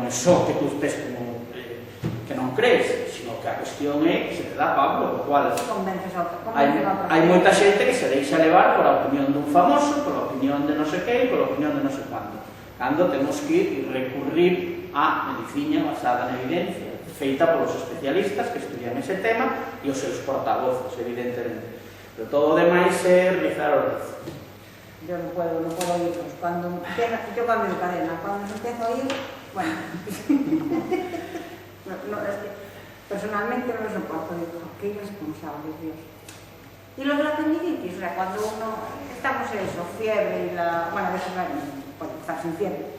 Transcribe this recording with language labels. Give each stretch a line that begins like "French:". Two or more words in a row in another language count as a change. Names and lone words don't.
Galician: é só que tú estés como que non crees, sino que a cuestión é que se te dá Pablo, o cual hai moita xente que se deixa levar por a opinión dun famoso, por a opinión de non sei que, por a opinión de non sei cuánto, cando temos que recurrir a medicina basada na evidencia, feita polos especialistas que estudian ese tema e os seus portavozos, evidentemente. Pero todo o demais é rizar o rizo.
Spanish: Yo no puedo oírlos. Yo cambio de cadena. Cuando los empiezo a oír, bueno. Personalmente no lo soporto. Digo, qué irresponsable, Dios. Y lo de la apendicitis, o sea, cuando estamos en eso, fiebre y bueno, a veces puede estar sin fiebre.